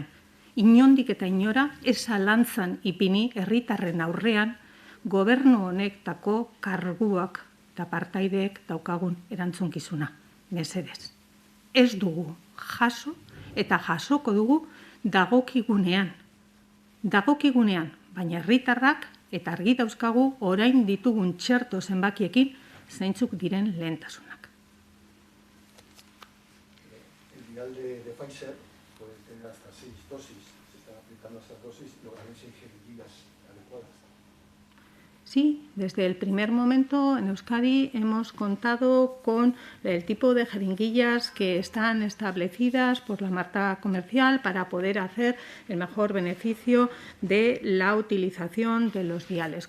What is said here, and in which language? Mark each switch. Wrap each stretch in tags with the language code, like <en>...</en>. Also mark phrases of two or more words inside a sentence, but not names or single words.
<eu>Inondik eta inora ez zalantzan ipini herritarren aurrean gobernu honektako karguak eta partaideek daukagun erantzunkizuna. Mesedez. Ez dugu jaso eta jasoko dugu dagokigunean. Dagokigunean, baina herritarrak eta argi dauzkagu orain ditugun txerto zenbakiekin zeintzuk diren lehentasunak.</eu> <es>El vial de Pfizer puede tener hasta 6 dosis. Se están aplicando estas dosis y lograrán 6 jeringuillas adecuadas. Sí, desde el primer momento en Euskadi hemos contado con el tipo de jeringuillas que están establecidas por la marca comercial para poder hacer el mejor beneficio de la utilización de los viales.</es>